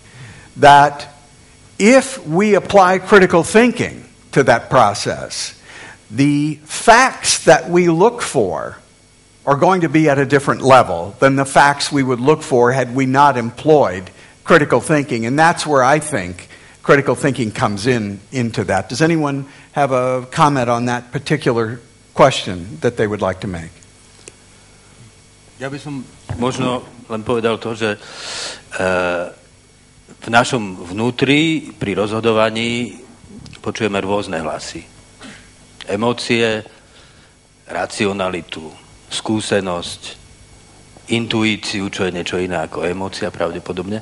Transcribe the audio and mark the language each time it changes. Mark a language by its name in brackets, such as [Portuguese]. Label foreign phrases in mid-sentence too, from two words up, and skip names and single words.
[English] That if we apply critical thinking to that process, the facts that we look for are going to be at a different level than the facts we would look for had we not employed critical thinking. And that's where I think critical thinking comes into that. Does anyone have a comment on that particular question that they would like to make? [Slovak] Ja by som možno len povedal to, že v našom vnútri pri rozhodovaní počujeme rôzne hlasy. Emócie, racionalitu, skúsenosť, intuíciu, čo je niečo iné ako emócia pravdepodobne.